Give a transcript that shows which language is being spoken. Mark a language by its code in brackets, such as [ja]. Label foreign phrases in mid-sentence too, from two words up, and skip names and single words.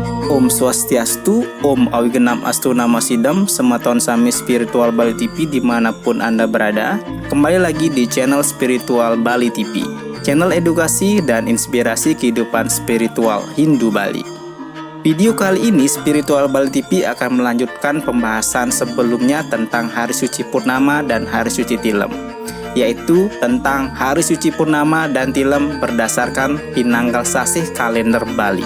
[sa] Om Swastiastu, Om Awigenam Astu Nama Sidam, [ban] Sematon Sami [id] Spiritual Bali TV dimanapun Anda berada. Kembali lagi di channel Spiritual Bali TV, channel edukasi dan inspirasi kehidupan spiritual Hindu Bali. Video kali ini Spiritual Bali TV akan melanjutkan pembahasan sebelumnya tentang Hari Suci Purnama dan Hari Suci Tilem, yaitu tentang Hari Suci Purnama dan Tilem berdasarkan [ban] Pinanggal Sasih [id] kalender Bali.